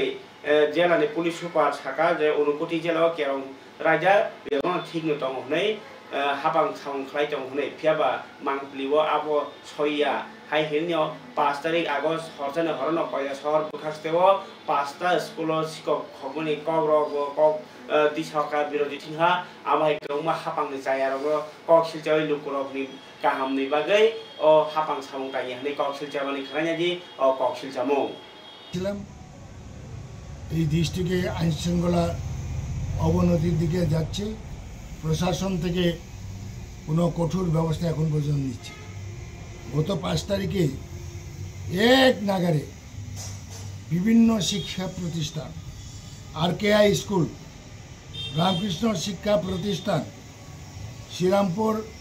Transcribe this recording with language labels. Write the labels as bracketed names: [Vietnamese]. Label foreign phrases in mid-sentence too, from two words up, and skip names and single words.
[Turkic languages] jela ni [English] police super [Turkic languages] saka je unokoti jela kerong raja begono thik no tong nei habang thang khlai tong nei phiaba mangpliwo abo soya hai henyo 5 tarik agos horjana horono koya shahar bukhasteo 5 ta school sikok khobuni kogrok kok disaka Birojit Sinha abai kongma hapang ni jaya rogo kok siljai lukurok ni kaham ni bagai o hapang samung tai ni kok siljamani khranya ji o kok siljamung [Bangla] ছিলাম এই ডিস্ট্রিক্টে আইন শৃঙ্খলা অবনতির দিকে যাচ্ছে প্রশাসন থেকে কোনো কঠোর ব্যবস্থা এখন পর্যন্ত নিচ্ছে গত 5 তারিখে এক নাগারে বিভিন্ন শিক্ষা প্রতিষ্ঠান RKI স্কুল রামকৃষ্ণ শিক্ষা প্রতিষ্ঠান শ্রীরামপুর